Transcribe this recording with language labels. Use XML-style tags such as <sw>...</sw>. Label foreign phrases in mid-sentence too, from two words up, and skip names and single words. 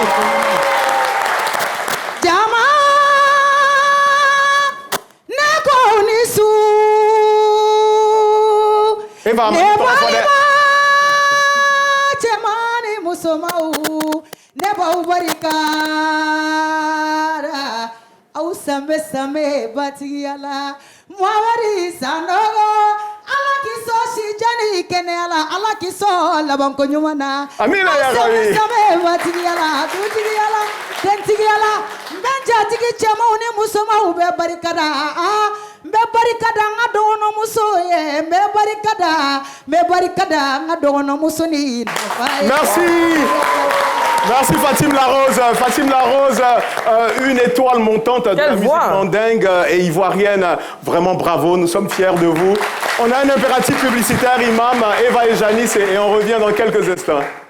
<bm>jama ne ko ni su ne balima cɛmani musomanw ne b'aw barikada aw same same batigiya la Muhamadi Sanogo Ala k'i sɔn si jani kɛnɛya la Ala k'i sɔn labanko ɲuman na amina ya rabi aw same same batigiya la dutigiya la dentigiya la n bɛ jatigi cɛmanw ni musomanw bɛ barikada n bɛ barikada n ka dɔgɔnɔmuso ye n bɛ barikada n ka dɔgɔnɔmuso ni nafa ye.</bm> <fr>Merci. Merci Fatim Larose. Fatim Larose, une étoile montante de la musique mandingue et ivoirienne. Vraiment bravo, nous sommes fiers de vous. On a un impératif publicitaire, Imam, Eva et Janice, et on revient dans quelques instants.</fr>